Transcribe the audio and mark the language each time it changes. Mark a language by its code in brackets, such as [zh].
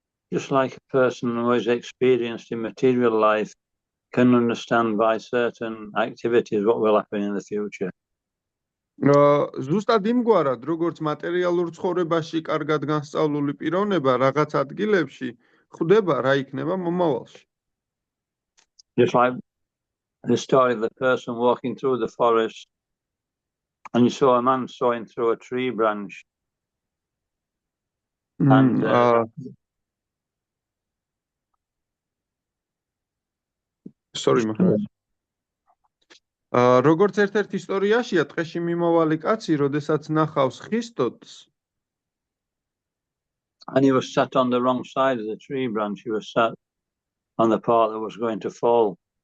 [en] Just like a person who is experienced in material life can understand by certain activities what will happen in the future. [ka] ზუსტად იმგვარად, როგორც მატერიალურ ცხოვრებაში კარგად განსწავლული პიროვნება რაღაც ადგილებში ხვდება რა იქნება მომავალში. [en] Just like the story of the person walking through the forest and you saw a man sawing through a tree branch. And sorry, [ka] როგორც ერთ-ერთ ისტორიაშია ტყეში მიმოვალი კაცი, როდესაც ნახავს ხის ტოტს. [en] And he was sat on the wrong side of the tree branch. He was sat on the part that was going to fall.